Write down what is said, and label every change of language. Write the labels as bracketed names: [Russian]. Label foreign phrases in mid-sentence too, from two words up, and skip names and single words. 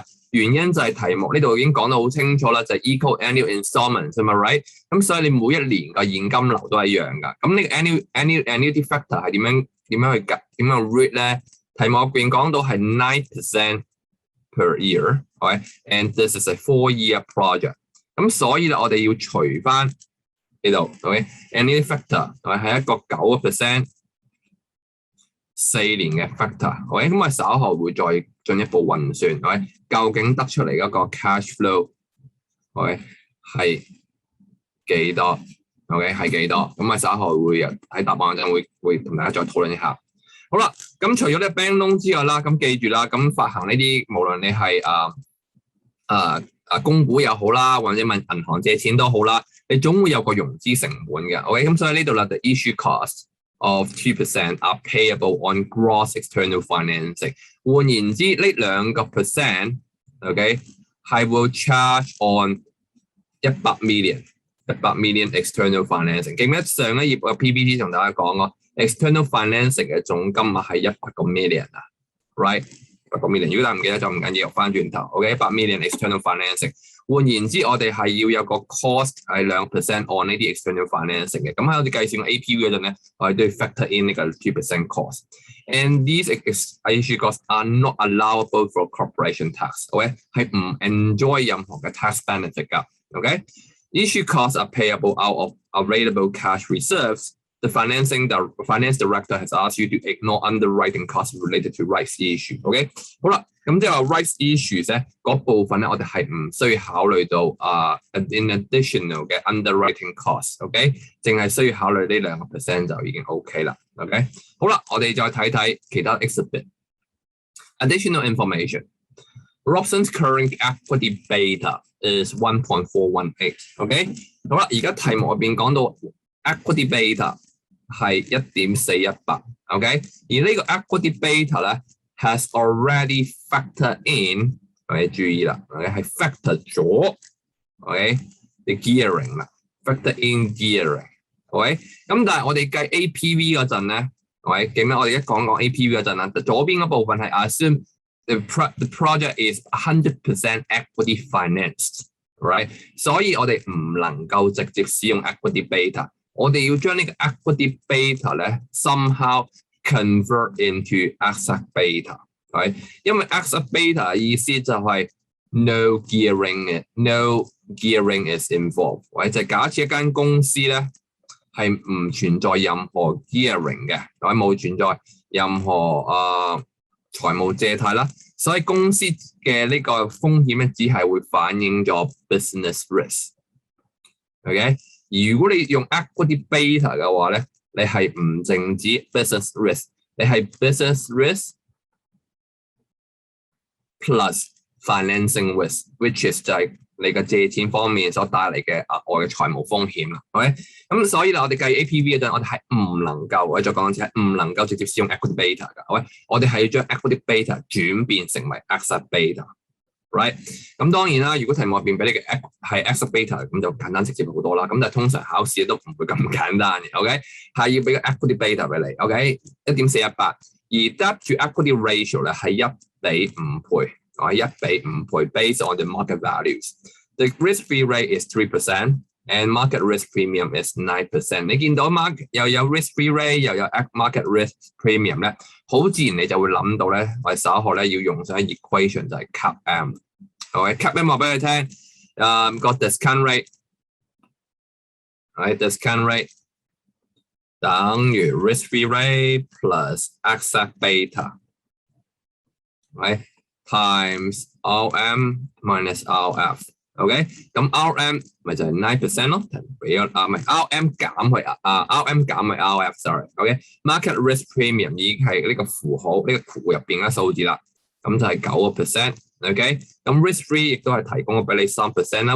[Cantonese] 原因就係題目呢度已經講得好清楚啦，就係 [English] equal annual installment [Cantonese] 係咪 right？咁所以你每一年個現金流都係一樣㗎。咁呢個 [English] annuity factor [Cantonese] 係點樣去計？點樣 read 咧？題目入邊講到係 [English] 9% per year， [Cantonese] okay? [English] And this is a 4-year project。 [Cantonese] 咁所以咧，我哋要除翻呢度 ，OK？ [English] Annual factor [Cantonese] 係一個9% 4年嘅 factor，OK？咁我稍後會再進一步運算，OK？ 究竟得出嚟嗰個 [English] cash flow， [Cantonese] OK？係幾多 ？OK？ 係幾多？咁我稍後會喺答案嗰陣會同大家再討論一下。好啦，咁除咗呢 [English] bank loan [Cantonese] 之外啦，咁記住啦，咁發行呢啲無論你係供股又好啦，或者問銀行借錢都好啦，你總會有個融資成本嘅 ，OK？咁所以呢度啦 [English] ，the issue cost of 2% are payable on gross external financing。 [Cantonese] 換言之，呢2%， [English] OK， 係 will charge on 100 million external financing。 [Cantonese] 記唔記得上一頁嘅 PPT 同大家講過？ [English] External financing [Cantonese] 嘅總金額係100個 million 啊 ，right？ 100個 million， 如果大家唔記得就唔緊要，翻轉頭 ，OK？ [English] 100 million external financing。 [Cantonese] 換言之，我哋係要有個 cost 係2% on 呢啲 [English] external financing [Cantonese] 嘅。咁喺我哋計算 APU 嗰陣咧，我哋都要 [English] factor in [Cantonese] 呢個2% cost。 [English] And these issue costs are not allowable for corporation tax， [Cantonese] OK？係唔 enjoy 任何嘅 [English] tax benefit [Cantonese] 㗎 ，OK？ [English] Issue costs are payable out of available cash reserves。The finance director has asked you to ignore underwriting costs related to rights issue。 [Cantonese] OK， 好啦，咁即係話 [English] rights issues [Cantonese] 咧嗰部分咧，我哋係唔需要考慮到 [English] in additional [Cantonese] 嘅 [English] underwriting costs。 [Cantonese] OK， 淨係需要考慮呢2% 就已經 OK 啦。OK， 好啦，我哋再睇睇其他 [English] exhibit additional information。 Robson's current equity beta is 1.418。 [Cantonese] OK， 好啦，而家題目入邊講到 [English] equity beta [Cantonese] 係 1.418。OK， 而呢個 [English] equity beta [Cantonese] 咧 [English] has already factored in。 [Cantonese] OK， 注意啦 ，OK 係 factor 咗 ，OK 你 gearing 啦 ， [English] factor in gearing。 [Cantonese] OK， 咁但係我哋計 APV 嗰陣咧 ，OK 記唔記得我哋一講APV 嗰陣啦，左邊嗰部分係 [English] assume the project is 100% equity financed， [Cantonese] right？所以我哋唔能夠直接使用 [English] equity beta， [Cantonese] 我哋要將呢個 [English] equity beta [Cantonese] 咧 [English] somehow convert into ACCA beta。 [Cantonese] Right? 因為 [English] ACCA beta [Cantonese] 意思就係 [English] no gearing is involved， [Cantonese] 或者假設一間公司咧係唔存在任何 gearing 嘅，或者冇存在任何財務借貸啦，所以公司嘅呢個風險咧只係會反映咗 [English] business risk。 [Cantonese] OK， 如果你用 [English] equity beta [Cantonese] 嘅話咧，你係唔淨止 [English] business risk， [Cantonese] 你係 [English] business risk plus financing risk， which is [Cantonese] 就係你嘅借錢方面所帶嚟嘅額外嘅財務風險啦。OK， 咁所以啦，我哋計 APV 嗰陣，我哋係唔能夠，我再講一次，係唔能夠直接使用 [English] equity beta [Cantonese] 㗎。OK， 我哋係要將 [English] equity beta [Cantonese] 轉變成為 [English] ACCA beta。 [Cantonese] Right， 咁當然啦，如果題目入邊俾你嘅係 [English] ACCA beta， [Cantonese] 咁就簡單直接好多啦。咁但係通常考試都唔會咁簡單嘅。OK， 係要俾個 [English] equity beta [Cantonese] 俾你。OK， 1.418， 而 [English] debt to equity ratio [Cantonese] 咧係1比5倍，我係1比5倍 ， [English] based on the market values. The risk-free rate is 3%, and market risk premium is 9%. [Cantonese] 你見到 又有 [English] risk-free rate， [Cantonese] 又有 [English] market risk premium [Cantonese] 咧，好自然你就會諗到咧，我哋稍後咧要用上 equation 就係 [English] cap M。 [Cantonese] OK， [English] cap M [Cantonese] 話俾你聽，個 discount [English] rate，discount rate 等於 risk-free rate plus ACCA beta。Right, times RM minus RF， [Cantonese] OK， 咁 RM 咪就係 9% 咯，俾咗唔係 RM 減去RM 減去 RF，sorry，OK， [English] market risk premium [Cantonese] 已經係呢個符號呢個圖入邊嘅數字啦，咁就係9%，OK， 咁 [English] risk free [Cantonese] 亦都係提供咗俾你 3% 啦。